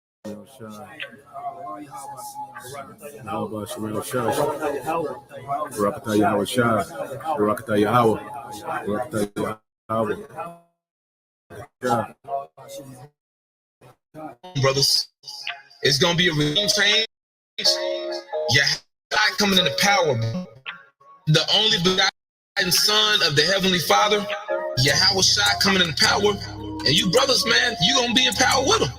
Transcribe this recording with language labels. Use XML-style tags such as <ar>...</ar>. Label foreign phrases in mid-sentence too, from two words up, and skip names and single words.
<en>Yahweh Shemel Shah, Barakatah Yahweh Shah, Barakatah Yahweh, Barakatah Yahweh, Shah. Brothers, it's gonna be a regime change. Yeah, God coming into power, bro. The only begotten Son of the Heavenly Father, Yahweh Shah coming into power, and you brothers, man, you gonna be in power with him.</en>